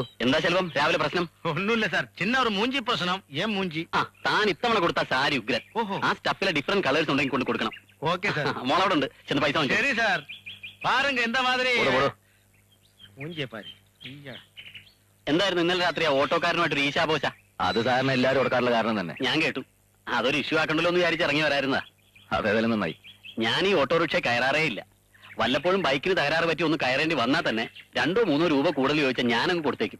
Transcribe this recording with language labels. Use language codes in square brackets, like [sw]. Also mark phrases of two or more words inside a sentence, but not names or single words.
[ml] എന്താ ചെലവം രാവിലെ പ്രശ്നം? [ta] ஒண்ணும் இல்ல சார், சின்ன ஒரு மூஞ்சி பிரச்சனம். ஏன் மூஞ்சி? [ml] താൻ ഇത്തവണ കൊടുത്ത സാരി ഉഗ്രൻ. ഓഹോ. ആ സ്റ്റഫിലെ [en] different colours [ml] ഉണ്ടെങ്കിൽ കൊണ്ട് കൊടുക്കണം. [en] OK sir. [ml] മോളവിടെ ഉണ്ട്, ചെന്ന് പൈസ വാങ്ങിച്ചോ. [ta] சரி சார், பாருங்க எந்த மாதிரி [ml] ഓടോ, ഓടോ. [ta] மூஞ்சிய பாரு. ஐயா. [ml] എന്തായിരുന്നു ഇന്നലെ രാത്രി ആ ഓട്ടോക്കാരനുമായിട്ട് ഈശാപോശ? അത് സാറിന് എല്ലാരും കൊടുക്കാറുള്ള കാരണം തന്നെ. ഞാൻ കേട്ടു. അതൊരു ഇഷ്യൂ ആക്കണ്ടല്ലോ എന്ന് വിചാരിച്ച് ഇറങ്ങി വരായിരുന്നതാ. അതേതായാലും നന്നായി. ഞാൻ ഈ ഓട്ടോറിക്ഷ കയറാറേ ഇല്ല. വല്ലപ്പോഴും ബൈക്കിന് തകരാറ് പറ്റി ഒന്ന് കയറേണ്ടി വന്നാൽ തന്നെ 2-3 രൂപ കൂടുതൽ ചോദിച്ചാൽ ഞാനങ്ങ് കൊടുത്തേക്കും.